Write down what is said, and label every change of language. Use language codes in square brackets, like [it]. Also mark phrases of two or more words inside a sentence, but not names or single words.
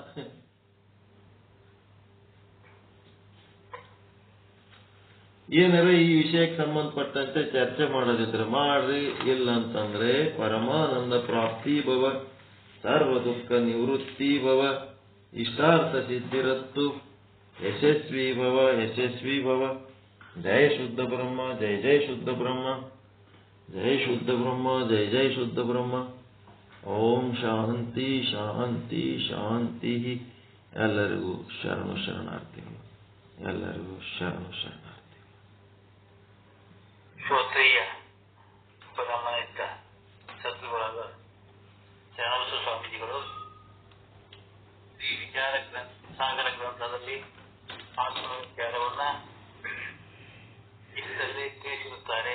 [kn] ಏನಾರ ಈ ವಿಷಯಕ್ಕೆ ಸಂಬಂಧಪಟ್ಟಂತೆ ಚರ್ಚೆ ಮಾಡೋದಿದ್ರೆ ಮಾಡ್ರಿ, ಇಲ್ಲ ಅಂತಂದ್ರೆ [sa] ಪರಮಾನಂದ ಪ್ರಾಪ್ತಿ ಭವ, ಸರ್ವ ದುಃಖ ನಿವೃತ್ತಿ ಭವ, ಇಷ್ಟಾರ್ಥ ಸಿದ್ಧಿರತ್ತು, ಯಶಸ್ವಿ ಭವ, ಯಶಸ್ವಿ ಭವ. ಜಯ ಶುದ್ಧ ಬ್ರಹ್ಮ, ಜಯ ಜಯ ಶುದ್ಧ ಬ್ರಹ್ಮ, ಜಯ ಶುದ್ಧ ಬ್ರಹ್ಮ, ಜಯ ಜಯ ಶುದ್ಧ ಬ್ರಹ್ಮ. ಓಂ ಶಾಂತಿ ಶಾಂತಿ ಶಾಂತಿ. [kn] ಎಲ್ಲರಿಗೂ ಶರಣು ಶರಣಾರ್ಥಿಗಳು, ಎಲ್ಲರಿಗೂ ಶರಣು ಶರಣಾರ್ಥಿ. ಶ್ರೋತ್ರಿಯ ಬ್ರಹ್ಮನಿಷ್ಠ ಸದ್ಗುರುಗಳಾದ ಶರಣಬಸವ ಸ್ವಾಮೀಜಿಗಳು ಈ ವಿಚಾರ ಸಾಗರ ಗ್ರಂಥದಲ್ಲಿ ಆತ್ಮವಿಚಾರವನ್ನ ಇದರಲ್ಲಿ ತಿಳಿಸಿರುತ್ತಾರೆ.